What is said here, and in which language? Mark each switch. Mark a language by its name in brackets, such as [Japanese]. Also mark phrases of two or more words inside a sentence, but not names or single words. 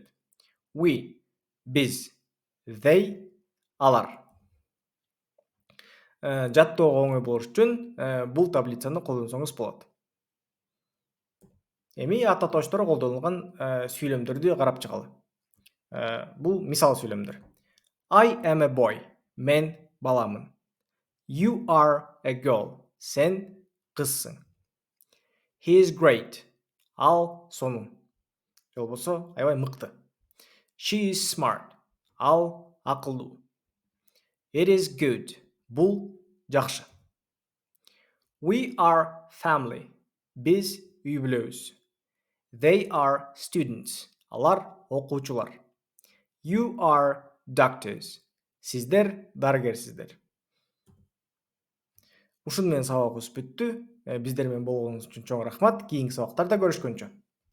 [Kyrgyz] We биз. They алар. Жаттоого оңой болуш үчүн бул таблицаны колдонсоңуз болот. Эми ата тоштор колдонулган сүйлөмдөрдү карап чыгалы. Бул мисал сүйлөмдөр. [English] I am a boy. [Kyrgyz] Мен баламын. [English] You are a girl. [Kyrgyz] Сен кызсың. [English] He is great. [Kyrgyz] Ал сонун. Же болбосо аябай мыкты. [English] She is smart. [Kyrgyz] Ал акылдуу. [English] It is good. [Kyrgyz] Бул жакшы. [English] We are family. [Kyrgyz] Биз үй бүлөбүз. [English] They are students. [Kyrgyz] Алар окуучулар. [English] You are doctors. [Kyrgyz] Сиздер дарыгерсиздер. Ушуну менен сабагыбыз бүттү. Биздер менен болгонуңуз үчүн чоң рахмат. Кийинки сабактарда көрүшкөнчө.